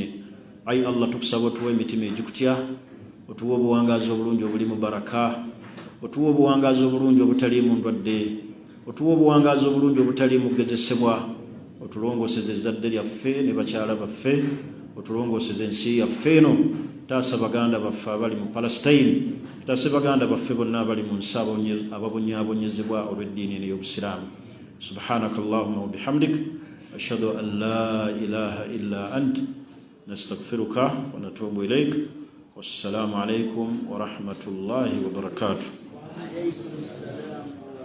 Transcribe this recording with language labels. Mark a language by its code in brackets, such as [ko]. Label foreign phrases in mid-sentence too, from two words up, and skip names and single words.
[lg] Ayi Allah tukusaba otuwa emitima egikutya, otuwa obuwangaazi obulungi obulimu baraka, otuwa obuwangaazi obulungi obutaliimu ndwadde, otuwa obuwangaazi obulungi obutaliimu kugezesebwa, otulongooseze ezzadde lyaffe ne bakyala baffe, otulongooseze ensi yaffe eno. Taasa baganda baffe abali mu Palestine, taase baganda baffe bonna abali mu nsi ababonyaabonyezebwa olw'eddiini eno y'Obusiraamu. [ar] سبحانك اللهم وبحمدك أشهد أن لا إله إلا أنت نستغفرك ونتوب إليك. والسلام عليكم ورحمة الله وبركاته.